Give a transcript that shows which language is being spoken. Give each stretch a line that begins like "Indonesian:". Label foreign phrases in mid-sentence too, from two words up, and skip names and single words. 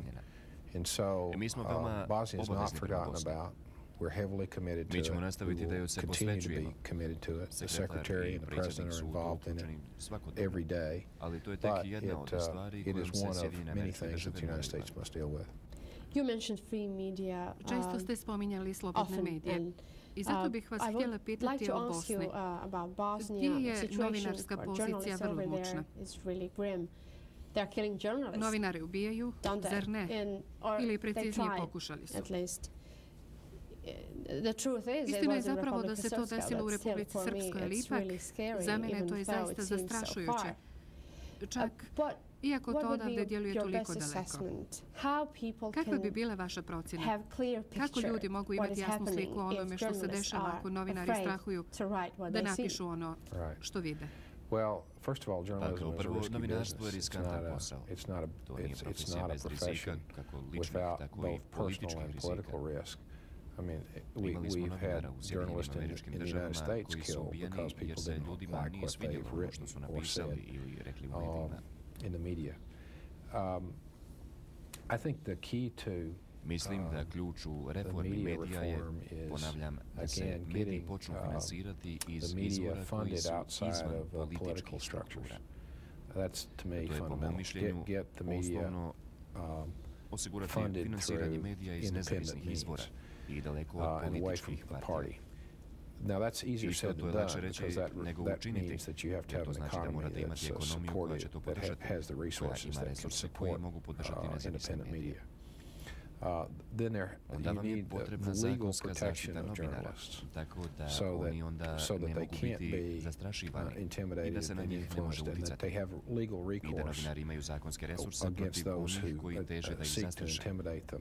English: And so, Bosnia is not forgotten about. We're heavily committed to it. We will continue to be committed to it. The Secretary and the President are involved in it every day. But it is one of many things that the United States must deal with. You mentioned free media.
Bosnian: Često ste spominjali slobodne medije. I zato bih vas htjela pitati o Bosni. Gdje je novinarska pozicija vrlo mučna? Novinari ubijaju, zar ne? Ili preciznije pokušali su. Istina je zapravo da se to desilo u Republici Srpskoj, ali ipak za mene to je zaista zastrašujuće. Čak iako to odavde djeluje toliko daleko. Kakva bi bila vaša procjena? Kako ljudi mogu imati jasnu sliku o onome što se dešava ako novinari strahuju da napišu ono što vide?
English: Well, first of all, journalism is a risky
Bosnian: novinarstvo je riskantan posao.
English: It's not a profession without both personal and political risk. I mean, we've had journalists in the United States killed because people didn't like what they've written or said in the media. I think the key to
Bosnian: Mislim da ključ u reformi medija je, ponavljam, da se mediji počnu finansirati iz izvora koji su izvan političkih struktura.
English: That's to me
Bosnian: To je po mom mišljenju osnovno osigurati finansiranje medija iz nezavisnih izvora i daleko od političkih partija.
English: Now that's easier said than done because that means that you have to have an economy that's supportive, that has the resources that can support independent media. Then you need the legal protection of journalists so that they can't be intimidated and influenced, and that they have legal recourse against those who seek to intimidate them.